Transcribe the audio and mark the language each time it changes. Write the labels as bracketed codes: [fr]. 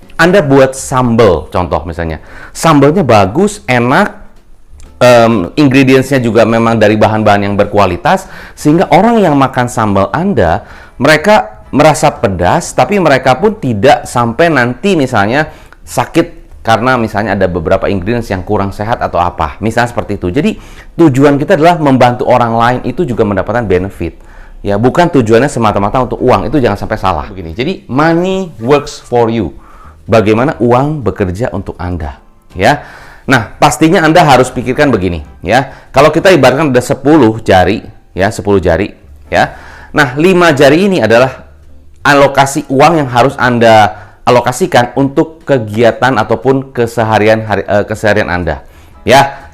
[id] Anda buat sambal, contoh misalnya. Sambalnya bagus, enak, ingredientsnya juga memang dari bahan-bahan yang berkualitas, sehingga orang yang makan sambal Anda, mereka merasa pedas, tapi mereka pun tidak sampai nanti misalnya sakit karena misalnya ada beberapa ingredients yang kurang sehat atau apa, misalnya seperti itu. Jadi tujuan kita adalah membantu orang lain itu juga mendapatkan benefit, ya, bukan tujuannya semata-mata untuk uang. Itu jangan sampai salah. Begini, jadi [en] money works for you. [id] Bagaimana uang bekerja untuk Anda, ya. Nah, pastinya Anda harus pikirkan begini, ya. Kalau kita ibaratkan ada 10 jari, ya, 10 jari, ya. Nah, 5 jari ini adalah alokasi uang yang harus Anda alokasikan untuk kegiatan ataupun keseharian Anda, ya.